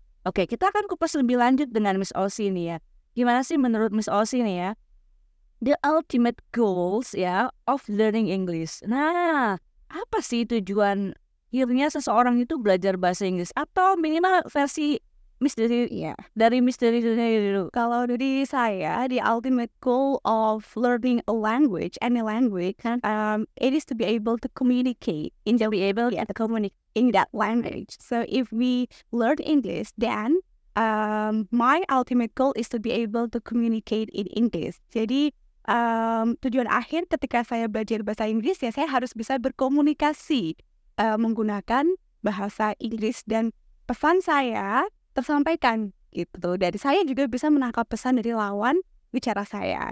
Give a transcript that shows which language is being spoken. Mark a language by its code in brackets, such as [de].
[id] Oke, kita akan kupas lebih lanjut dengan Miss Osi nih ya. Gimana sih menurut Miss Osi nih ya? [en] The ultimate goals ya of learning English. [id] Nah, apa sih tujuan akhirnya seseorang itu belajar bahasa Inggris, atau minimal versi Miss dari Miss dari dulu. Kalau dari saya, [en] the ultimate goal of learning a language, any language, it is to be able to communicate in that language. So if we learn English, then my ultimate goal is to be able to communicate in English. [id] Jadi tujuan akhir ketika saya belajar bahasa Inggris ya saya harus bisa berkomunikasi menggunakan bahasa Inggris dan pesan saya tersampaikan gitu. Dari saya juga bisa menangkap pesan dari lawan bicara saya.